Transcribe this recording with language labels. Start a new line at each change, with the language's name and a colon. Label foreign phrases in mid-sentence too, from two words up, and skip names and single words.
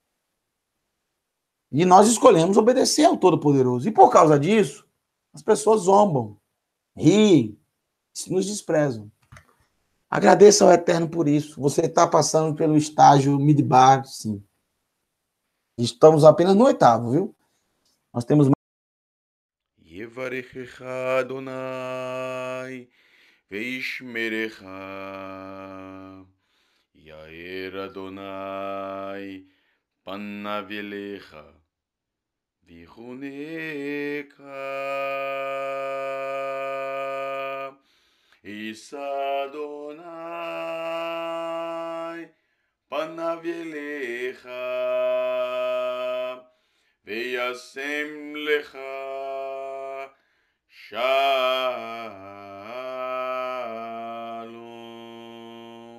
Portuguese: E nós escolhemos obedecer ao Todo-Poderoso. E por causa disso, as pessoas zombam, riem, nos desprezam. Agradeça ao Eterno por isso. Você está passando pelo estágio midbar, sim. Estamos apenas no oitavo, viu? Nós temos
Hebrew: יברכך אדוני וישמרך יאר אדוני פניו אליך ויחנך ישא אדוני פניו אליך וישם לך שלום.